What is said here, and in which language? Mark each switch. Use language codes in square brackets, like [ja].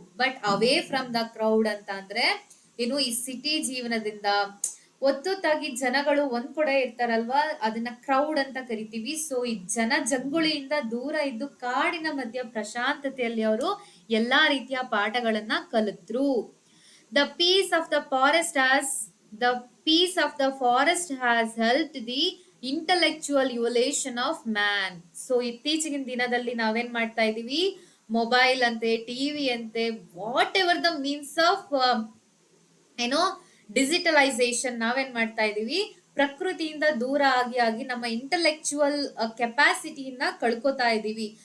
[en] but away from the crowd [kn] ಅಂತ ಅಂದ್ರೆ ಏನು, ಈ ಸಿಟಿ ಜೀವನದಿಂದ ಒತ್ತೊತ್ತಾಗಿ ಜನಗಳು ಒಂದ್ ಕಡೆ ಇರ್ತಾರಲ್ವಾ, ಅದನ್ನ ಕ್ರೌಡ್ ಅಂತ ಕರಿತೀವಿ. ಸೊ ಈ ಜನ ಜಂಗುಳಿಯಿಂದ ದೂರ ಇದ್ದು ಕಾಡಿನ ಮಧ್ಯ ಪ್ರಶಾಂತತೆಯಲ್ಲಿ ಅವರು ಎಲ್ಲಾ ರೀತಿಯ ಪಾಠಗಳನ್ನ ಕಲಿತ್ರು. [en] The peace of the forest has the peace of the forest has helped the intellectual evolution of man. [kn] So ಇತ್ತೀಚಿನ ದಿನದಲ್ಲಿ ನಾವೇನ್ ಮಾಡ್ತಾ ಇದೀವಿ, ಮೊಬೈಲ್ ಅಂತೆ, ಟಿವಿ ಅಂತೆ, [en] whatever the means of [kn] ಏನೋ ಡಿಜಿಟಲೈಸೇಷನ್ ನಾವೇನ್ ಮಾಡ್ತಾ ಇದೀವಿ, ಪ್ರಕೃತಿಯಿಂದ ದೂರ ಆಗಿ ಆಗಿ ನಮ್ಮ ಇಂಟೆಲೆಕ್ಚುವಲ್ ಕೆಪಾಸಿಟಿನ ಕಳ್ಕೊತಾ ಇದೀವಿ.